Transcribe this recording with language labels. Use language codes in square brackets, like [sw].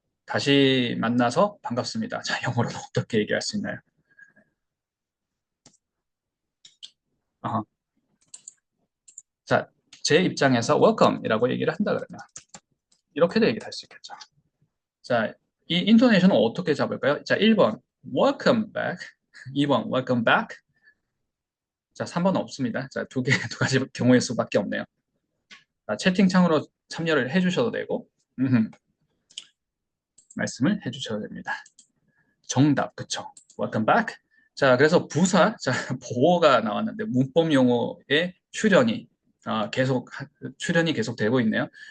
[ko] 다시 만나서 반갑습니다. 자, 영어로는 어떻게 얘기할 수 있나요? 어, 자, 제 입장에서 welcome이라고 얘기를 한다 그러면 이렇게도 얘기를 할 수 있겠죠. 자, 이 인토네이션은 어떻게 잡을까요? [en] 자, 1번 welcome back, 2번 welcome back. [ko] 자, 3번은 없습니다. 자, 두 가지 경우의 수밖에 없네요. 자, 채팅창으로 참여를 해주셔도 되고 말씀을 해주셔도 됩니다. 정답, 그쵸? [en] welcome back. [ko] 자, 그래서 부사, 자, 보어가 나왔는데 문법 용어의 출연이 계속 되고 있네요.